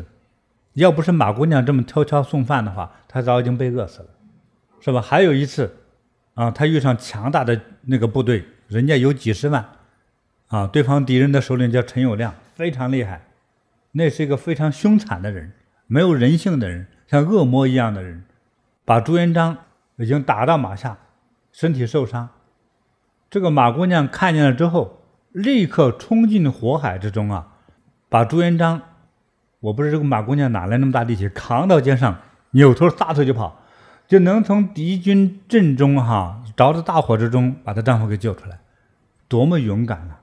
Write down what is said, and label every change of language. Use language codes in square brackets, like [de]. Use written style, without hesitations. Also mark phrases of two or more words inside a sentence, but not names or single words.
[zh] 要不是馬姑娘這麼悄悄送飯的話，他早已經被餓死了，是吧？還有一次啊，他遇上強大的那個部队，人家有幾十万啊，对方敌人的首領叫陈友谅，非常厲害，那是一個非常兇殘的人，沒有人性的人，像惡魔一樣的人，把朱元璋已經打到馬下，身體受傷。這個馬姑娘看見了之後，立刻衝進火海之中啊，把朱元璋，我不知道這個馬姑娘哪來那麼大力氣，扛到肩上，扭頭撒腿就跑，就能從敵軍陣中着着大火之中把她丈夫給救出來，多麼勇敢啊！